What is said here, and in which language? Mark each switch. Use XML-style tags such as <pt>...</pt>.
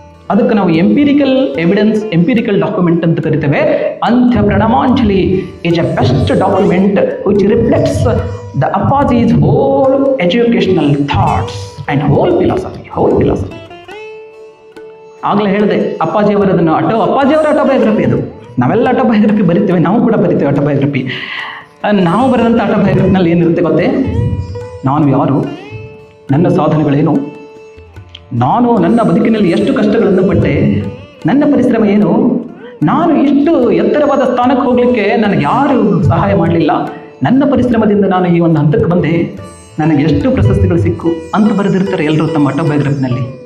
<kn>ಅದಕ್ಕೆ ನಾವು empirical evidence, empirical document ಅಂತ ಕರಿತೇವೆ.</kn> <en>Antya Pranamanjali is a best document which reflects the Appaji's whole educational thoughts and whole philosophy.</en> <kn>ಆಗಲೇ ಹೇಳಿದೆ, ಅಪ್ಪಾಜಿಯವರದನ್ನು ಅಪ್ಪಾಜಿಯವರ ಆಟೋಬಯೋಗ್ರಫಿ ಅದು. ನಾವೆಲ್ಲ ಆಟೋಬಯೋಗ್ರಫಿ ಬರಿತೇವೆ, ನಾವು ಕೂಡ ಬರಿತೇವೆ ಆಟೋಬಯೋಗ್ರಫಿ. ನಾವು ಬರೆದಂಥ ಆಟೋಬಯೋಗ್ರಫಿನಲ್ಲಿ ಏನಿರುತ್ತೆ ಗೊತ್ತೇ? ನಾನು ಯಾರು, ನನ್ನ ಸಾಧನೆಗಳೇನು, ನಾನು ನನ್ನ ಬದುಕಿನಲ್ಲಿ ಎಷ್ಟು ಕಷ್ಟಗಳನ್ನು ಪಟ್ಟೆ, ನನ್ನ ಪರಿಶ್ರಮ ಏನು, ನಾನು ಇಷ್ಟು ಎತ್ತರವಾದ ಸ್ಥಾನಕ್ಕೆ ಹೋಗಲಿಕ್ಕೆ ನನಗೆ ಯಾರು ಸಹಾಯ ಮಾಡಲಿಲ್ಲ, ನನ್ನ ಪರಿಶ್ರಮದಿಂದ ನಾನು ಈ ಒಂದು ಹಂತಕ್ಕೆ ಬಂದೆ, ನನಗೆ ಎಷ್ಟು ಪ್ರಶಸ್ತಿಗಳು ಸಿಕ್ಕು ಅಂತ ಬರೆದಿರ್ತಾರೆ ಎಲ್ಲರೂ ತಮ್ಮ ಆಟೋಬಯೋಗ್ರಫಿನಲ್ಲಿ.</kn>